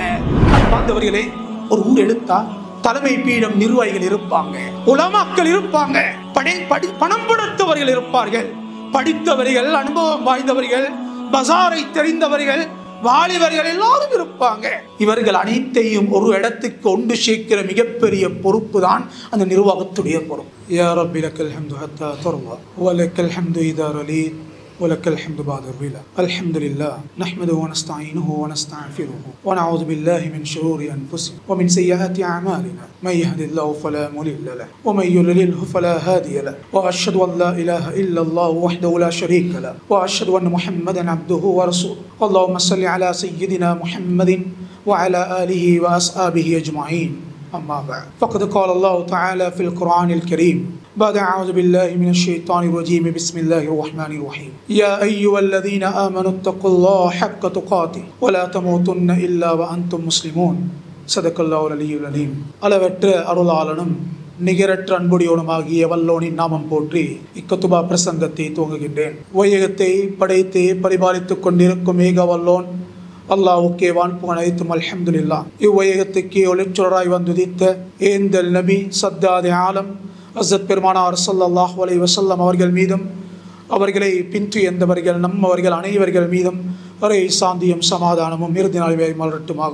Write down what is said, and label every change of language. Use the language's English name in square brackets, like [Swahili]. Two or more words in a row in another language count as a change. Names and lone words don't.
[Tamil] பார்த்தவர்களே, ஒரு ஊர் எடுத்தா தலைமை பீடம் நிர்வாகிகள் இருப்பாங்க, உலமாக்கள் இருப்பாங்க, பணம் படுத்தவர்கள் இருப்பார்கள், படித்தவர்கள், அனுபவம் வாய்ந்தவர்கள், பஜாரை தெரிந்தவர்கள், வாலிபர்கள் எல்லாரும் இருப்பாங்க. இவர்கள் அனைத்தையும் ஒரு இடத்துக்கு கொண்டு சேர்க்கிற மிகப்பெரிய பொறுப்பு தான் அந்த நிர்வாகத்துடைய பொறுப்பு. [Arabic] يا ربي لك الحمد حتى ترضى ولك الحمد إذا رضيت ولك الحمد بعد الرضا. الحمد لله نحمده ونستعينه ونستغفره ونعوذ بالله من شرور انفسنا ومن سيئات اعمالنا من يهد الله فلا مضل له ومن يضلل فلا هادي له واشهد ان لا اله الا الله وحده لا شريك له واشهد ان محمدا عبده ورسوله. اللهم صل على سيدنا محمد وعلى اله واصحابه اجمعين. اما بعد فقد قال الله تعالى في القران الكريم بعد أعوذ بالله من الشيطان الرجيم بسم الله الرحمن الرحيم يا أيها الذين آمنوا اتقوا الله حق تقاته ولا تموتن إلا وأنتم مسلمون. صدق الله العلي العظيم. [Tamil] அளவற்ற அருளாளனும் நிகரற்ற அன்புடையோனுமாகிய வல்லோனின் நாமம் போற்றி இக்கத்துபா பிரசங்கத்தை துவங்குகின்றேன். வையகத்தை படைத்து பரிபாலித்துக் கொண்டிருக்கும் ஏக வல்லோன் அல்லாஹ்வுக்கே வான்புகழ் அனைத்தும் அல்ஹம்துலில்லாஹ். இவ்வையகத்துக்கு ஒளிச்சுடராய் வந்துதித்த ஏந்தல் நபி சத்தாதே ஆலம் ஹஸரத் பெருமானார் [Arabic] صلى الله عليه وسلم [Tamil] அவர்கள் மீதும் அவர்களை பின்தொடர்ந்தவர்கள் நம்மவர்கள் அனைவர்கள் மீதும் ஒரே சாந்தியும் சமாதானமும் இறுதி நாள் வரை மலரட்டுமாக.